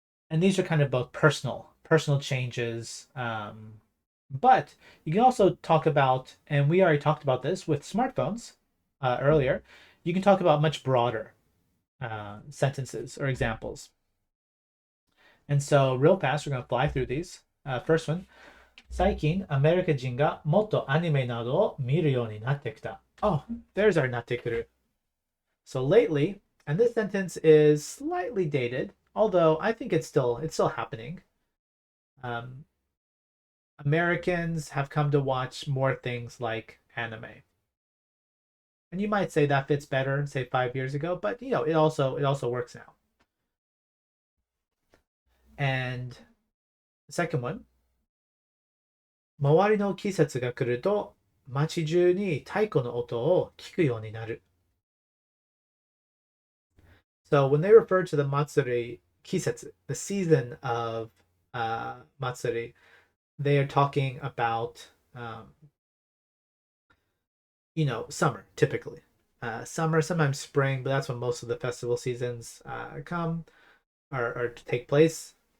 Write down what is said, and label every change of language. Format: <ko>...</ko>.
<en>And these are kind of both personal changes. But you can also talk about, and we already talked about this with smartphones earlier, you can talk about much broader sentences or examples. And so, real fast, we're going to fly through these. First one,</en> <ja>最近アメリカ人がもっとアニメなどを見るようになってきた.</ja> <en>Oh, there's our</en> <ja>なってくる.</ja> <en>So lately, and this sentence is slightly dated, although I think it's still happening. Americans have come to watch more things like anime. And you might say that fits better, say 5 years ago, but it also works now. And the second one,</en> <ja>周りの季節が来ると街中に太鼓の音を聞くようになる.</ja> <en>So when they refer to the matsuri kisetsu, the season of matsuri, they are talking about summer typically. Summer, sometimes spring, but that's when most of the festival seasons come or take place.</en>